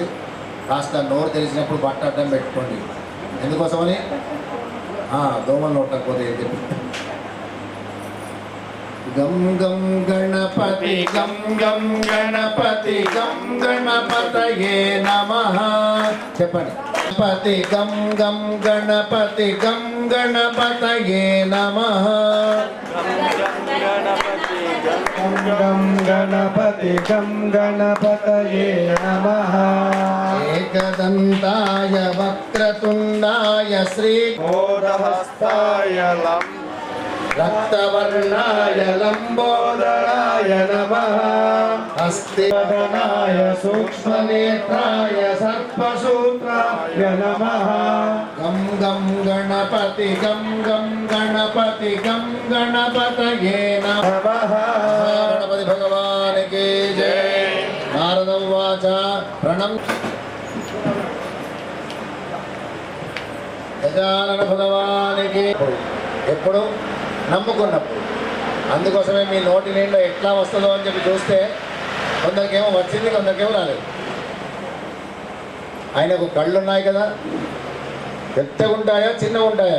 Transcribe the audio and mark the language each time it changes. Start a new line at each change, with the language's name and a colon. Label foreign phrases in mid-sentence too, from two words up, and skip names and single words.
Telugu: కాస్త నోరు తెలిసినప్పుడు బట్ట అడ్డం పెట్టుకోండి. ఎందుకోసమని దోమలు నోటకపోతే ఏం చెప్పి
Sanskrit: గం గం గణపతి గం గం గణపతి గం గణపతయే నమః
Telugu: చెప్పండి.
Sanskrit: గణపతి గం గం గణపతి గం గణపతయే నమః. गं गणपति गं गणपतये नमः. एकदन्ताय वक्रतुण्डाय श्रीमोदहस्ताय रक्तवर्णाय लम्बोदराय नमः. हस्तिवदनाय सूक्ष्मनेत्राय सर्पसूत्राय नमः. गं गं गणपति गं गं गणपति गं गणपतये नमः.
Hindi: गणपति भगवान की जय.
Sanskrit: नारद उवाच प्रणम
Telugu: గజానన భగవానికి ఎప్పుడు నమ్ముకున్నప్పుడు. అందుకోసమే మీ నోటి నీళ్ళు ఎట్లా వస్తుందో అని చెప్పి చూస్తే కొందరికేమో వచ్చింది, కొందరికేమో రాలేదు. ఆయనకు కళ్ళు ఉన్నాయి కదా, పెద్దగా ఉంటాయా చిన్నగా ఉంటాయా?